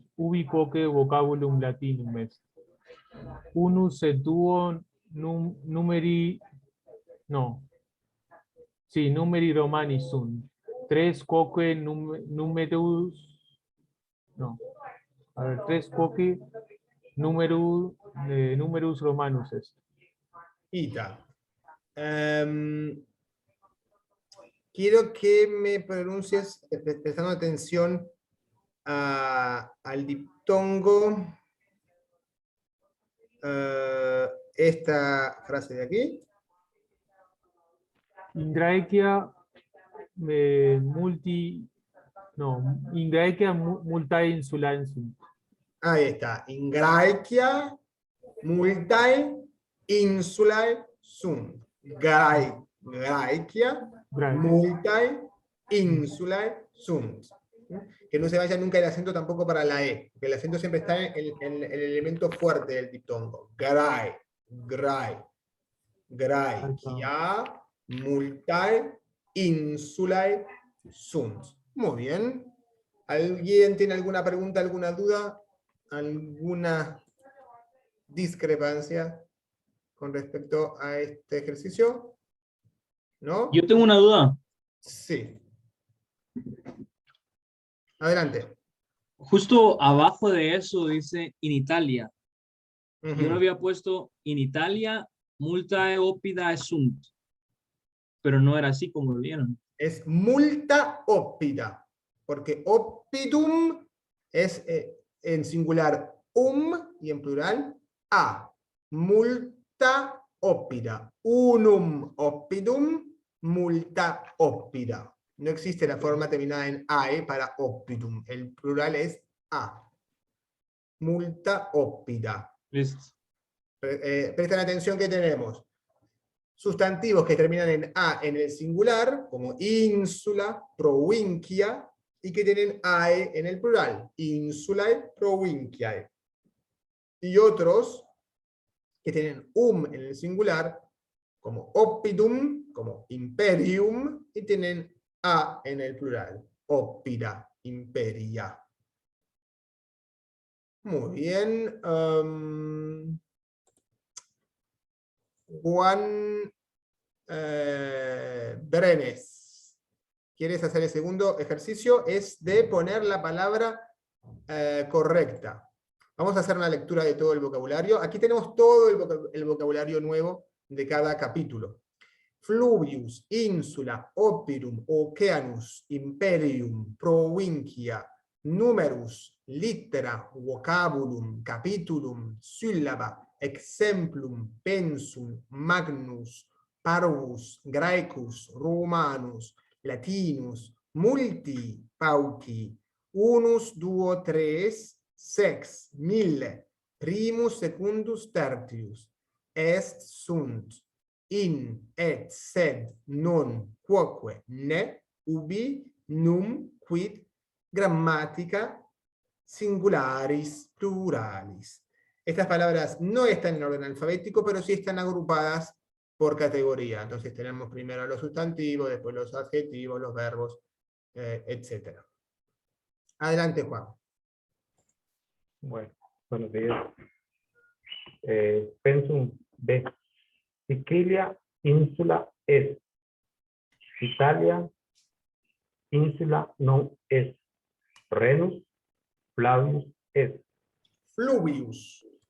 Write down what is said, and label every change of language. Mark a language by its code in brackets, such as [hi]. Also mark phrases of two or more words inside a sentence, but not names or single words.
[la] Ubi quoque vocabulum latinum est. Unus et duo numeri romani sunt. Tres quoque tres quoque numerus romanus est. Ita. [es] Quiero que me pronuncies, prestando atención al diptongo, esta frase de aquí. [la] In Graecia multae insulae sunt. [es] Ahí está. [la] In Graecia multae insulae sunt. Graecia multae insulae sunt. [es] Que no se vaya nunca el acento tampoco para la E, porque el acento siempre está en el elemento fuerte del diptongo. [la] Graecia multae insulae sunt. [es] Muy bien. ¿Alguien tiene alguna pregunta, alguna duda, alguna discrepancia con respecto a este ejercicio? ¿No? Yo tengo una duda. Sí. Adelante. Justo abajo de eso dice [la] in Italia. [es] Yo lo Ujú. había puesto [la] in Italia multae oppida sunt. [es] Pero no era así como lo vieron. Es [la] multa oppida, [es] porque oppidum es en singular y en plural a. [la] Multa oppida. Unum oppidum, multa oppida. [es] No existe la forma terminada en ae para oppidum. El plural es a. [la] Multa oppida. [es] Listo. Presten atención que tenemos. sustantivos que terminan en A en el singular, como ínsula, provincia, y que tienen AE en el plural, [la] insulae, provinciae. [es] Y otros que tienen en el singular, como oppidum, como imperium, y tienen A en el plural, [la] oppida, imperia. [es] Muy bien. Juan Brenes, ¿quieres hacer el segundo ejercicio? Es de poner la palabra correcta. Vamos a hacer una lectura de todo el vocabulario. Aquí tenemos todo el vocabulario nuevo de cada capítulo. [la] Fluvius, insula, opirum, oceanus, imperium, provincia, numerus, littera, vocabulum, capitulum, syllaba, exemplum, pensum, magnus, parvus, graecus, romanus, latinus, multi, pauci, unus, duo, tres, sex, mille, primus, secundus, tertius, est, sunt, in, et, sed, non, quoque, ne, ubi, num, quid, grammática, singularis, pluralis. [es] Estas palabras no están en orden alfabético, pero sí están agrupadas por categoría. Entonces tenemos primero los sustantivos, después los adjetivos, los verbos, etc. Adelante, Juan. Bueno, buenos días. [la] Pensum B. Sicilia, insula est. Italia, insula non est. Renus, Flavius est. Fluvius.